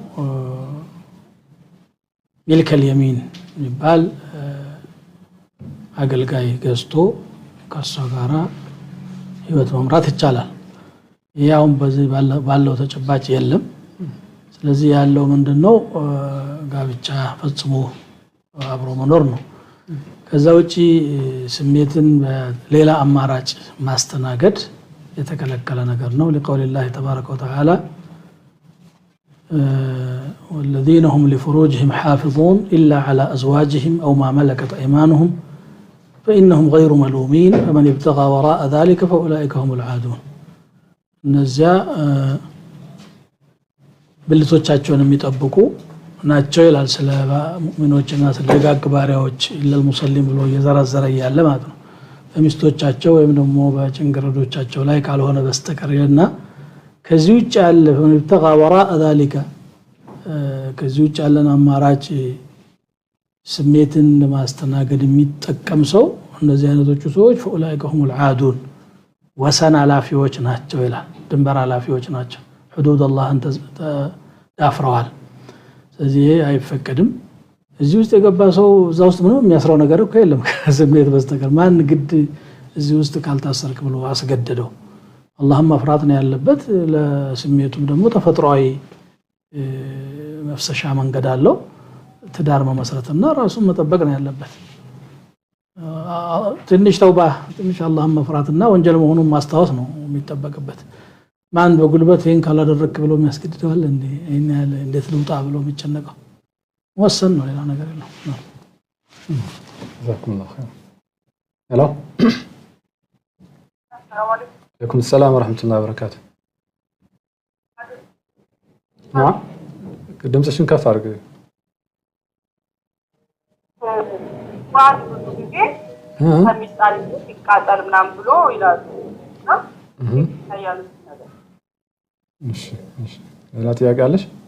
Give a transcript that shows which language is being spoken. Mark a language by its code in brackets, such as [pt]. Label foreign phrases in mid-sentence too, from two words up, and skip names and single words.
[am] ሚልከል የሚን የሚባል አገልጋይ ገዝቶ ከሷ ጋራ ህይወት መምራት ይቻላል። ያውም በዚህ ባለው ተጨባጭ የለም። ስለዚህ ያለው ምንድነው ጋብቻ ፈጽሞ አብሮ መኖር ነው። ከዛ ውጪ ስሜትን በሌላ አማራጭ ማስተናገድ የተከለከለ ነገር ነው። [ar] لقوله تبارك وتعالى والذين هم لفروجهم حافظون إلا على أزواجهم أو ما ملكت أيمانهم فإنهم غير ملومين فمن ابتغى وراء ذلك فأولئك هم العادون. [am] እነዚያ ብልቶቻቸውን የሚጠብቁ ናቸው ይላል ስለ ሙእሚኖችና ስለ ደጋግ ባሪያዎች [ar] إلا المسلم [am] ብሎ እየዘረዘረ ያለ ማለት ነው። በሚስቶቻቸው ወይም ደግሞ በጭንግረዶቻቸው ላይ ካልሆነ በስተቀር ይልና ከዚህ ውጭ ያለ [ar] فمن ابتغى وراء ذلك [am] ከዚህ ውጭ ያለን አማራጭ ስሜትን ለማስተናገድ የሚጠቀም ሰው እነዚህ አይነቶቹ ሰዎች [ar] فأولئك هم العادون [am] ወሰን አላፊዎች ናቸው ይላል። ድንበር አላፊዎች ናቸው። [ar] حدود الله [am] ተዳፍረዋል። ስለዚህ አይፈቀድም። እዚህ ውስጥ የገባ ሰው እዛ ውስጥ ምንም የሚያስረው ነገር እኮ የለም ከስሜት በስተቀር። ማን ግድ እዚህ ውስጥ ካልታሰርክ ብሎ አስገደደው? አላህም መፍራት ነው ያለበት። ለስሜቱም ደግሞ ተፈጥሯዊ መፍሰሻ መንገድ አለው። ትዳር መመስረትና ራሱን መጠበቅ ነው ያለበት። ትንሽ ተውባ፣ ትንሽ አላህን መፍራትና ወንጀል መሆኑን ማስታወስ ነው የሚጠበቅበት። ማን በጉልበት ይሄን ካላደረክ ብሎ የሚያስገድደዋል እንዴ? ይሄን ያለ እንዴት ልውጣ ብሎ የሚጨነቀው ወሰን ነው፣ ሌላ ነገር የለው። [ar] جزاكم الله خير. ሄሎ عليكم السلام ورحمة الله وبركاته. [am] نعم ድምፅሽን ከፍ አድርጊ። ከሚጣል ሲቃጠል ምናምን ብሎ ይላሉ። እሺ ሌላ ጥያቄ አለሽ?